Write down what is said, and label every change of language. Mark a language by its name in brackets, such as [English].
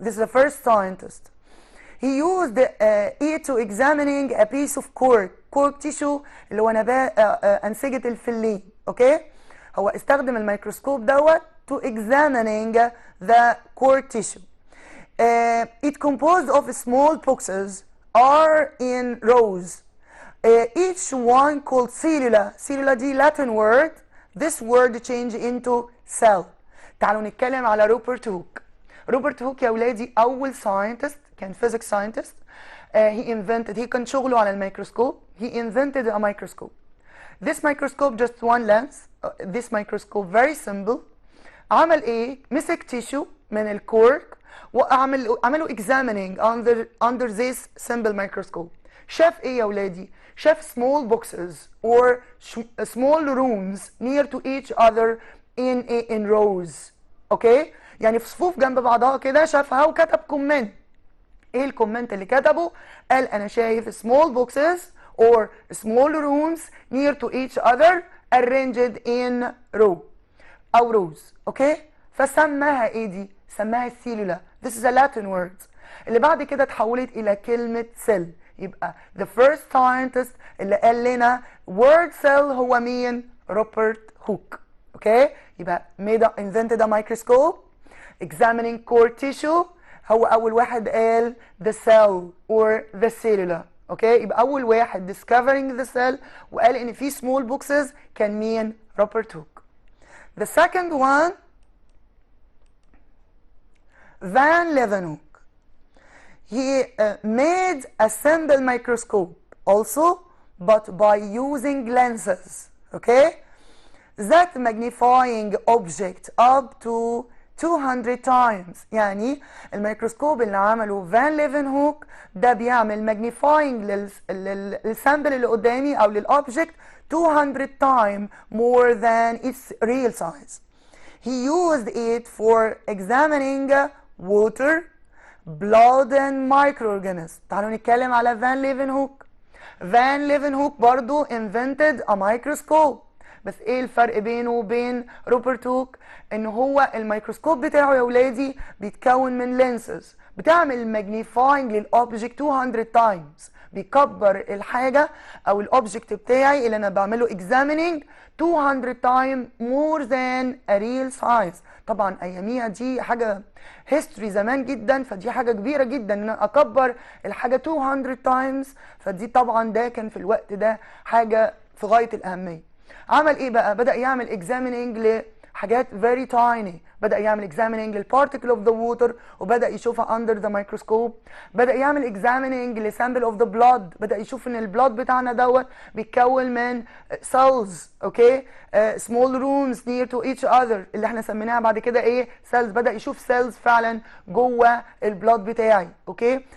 [English] This is the first scientist. He used it to examining a piece of cork tissue [Arabic] اللي هو أنسجة الفلين، اوكي؟ هو استخدم الميكروسكوب دوت [English] to examining the cork tissue. It composed of small boxes are in rows. Each one called cellula. cellula دي Latin word. This word change into cell. [Arabic] تعالوا نتكلم على روبرت هوك. روبرت هوك يا ولادي أول scientist، كان physics scientist. he كان شغله على الميكروسكوب. [English] He invented a microscope. This microscope just one lens. This microscope very simple. [Arabic] عمل ايه؟ مسك [English] tissue [Arabic] من الكورك وعملوا [English] examining under this simple microscope. [Arabic] شاف ايه يا ولادي؟ شاف [English] small boxes or small rooms near to each other in rows. [Arabic] اوكي؟ يعني في صفوف جنب بعضها كده شافها وكتب كومنت. ايه الكومنت اللي كتبه؟ قال انا شايف [English] small boxes or small rooms near to each other arranged in row او rows. [Arabic] اوكي؟ فسماها ايه دي؟ سماها السيلولا. [English] This is a Latin word. [Arabic] اللي بعد كده اتحولت الى كلمة cell. يبقى [English] the first scientist [Arabic] اللي قال لنا word cell هو مين؟ روبرت هوك. [English] Okay? يبقى invented a microscope examining core tissue. [Arabic] هو اول واحد قال [English] the cell or the cellula. [Arabic] اوكي؟ يبقى اول واحد [English] discovering the cell [Arabic] وقال ان في small boxes كان مين؟ روبرت هوك. [English] The second one Van Leeuwenhoek. He made a simple microscope also, but by using lenses, okay? That magnifying object up to 200 times. [Arabic] يعني الميكروسكوب اللي عمله فان ليفنهوك ده بيعمل magnifying للسامبل اللي قدامي أو للأوبجكت [English] 200 times more than its real size. He used it for examining water, blood and microorganisms. [Arabic] تعالوا نتكلم على فان ليفنهوك. فان ليفنهوك برضو invented a microscope. بس ايه الفرق بينه وبين روبرت هوك؟ ان هو الميكروسكوب بتاعه يا ولادي بيتكون من لينسز بتعمل ماجنيفاينج للاوبجكت 200 تايمز. بيكبر الحاجه او الاوبجكت بتاعي اللي انا بعمله examining [English] 200 times more than a real size. [Arabic] طبعا اياميها دي حاجه هيستوري زمان جدا، فدي حاجه كبيره جدا ان انا اكبر الحاجه 200 times. فدي طبعا ده كان في الوقت ده حاجه في غايه الاهميه. عمل ايه بقى؟ بدأ يعمل examining لحاجات [English] very tiny، [Arabic] بدأ يعمل examining لل [English] particle of the water [Arabic] وبدأ يشوفها under the microscope. بدأ يعمل examining ل [English] sample of the blood، [Arabic] بدأ يشوف ان البلاد بتاعنا دوت بيتكون من cells، اوكي، [English] small rooms near to each other [Arabic] اللي احنا سميناها بعد كده ايه؟ cells. بدأ يشوف cells فعلا جوه البلاد بتاعي، اوكي.